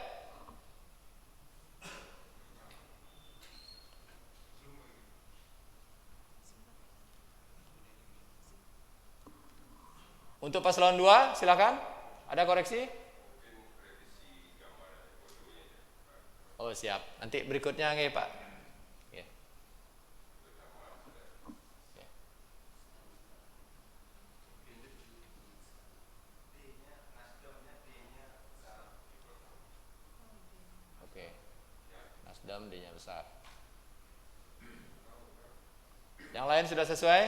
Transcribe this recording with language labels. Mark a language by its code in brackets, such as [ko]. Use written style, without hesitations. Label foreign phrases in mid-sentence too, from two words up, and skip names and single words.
[id] Untuk paslon 2 silakan. Ada koreksi? Oh siap. Nanti berikutnya nggih Pak. Nggih. Oke. Nasdem D-nya besar. Yang lain sudah sesuai?